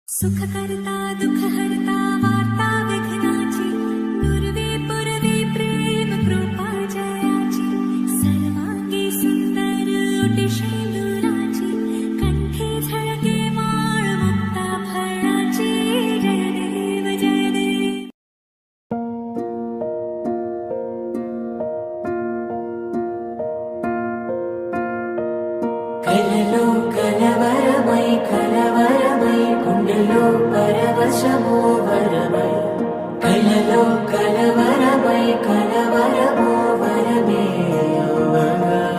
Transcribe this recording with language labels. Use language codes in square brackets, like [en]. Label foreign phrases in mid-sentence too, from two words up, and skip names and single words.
[mr] सुखकर्ता दुःखहर्ता वार्ता विघ्नाची दुर्वे पुरवे प्रेम कृपा जयाची सर्वांगी सुंदर ओटी शेंदुराची कंठी झळके माळ मुक्ता फळाची जय देव जय देव. [te] కలలో కలవరమై కలవరమై గుండెలో పరవశమో వరమై కలలో కలవరమై కలవరమో వరమే అవ్వగా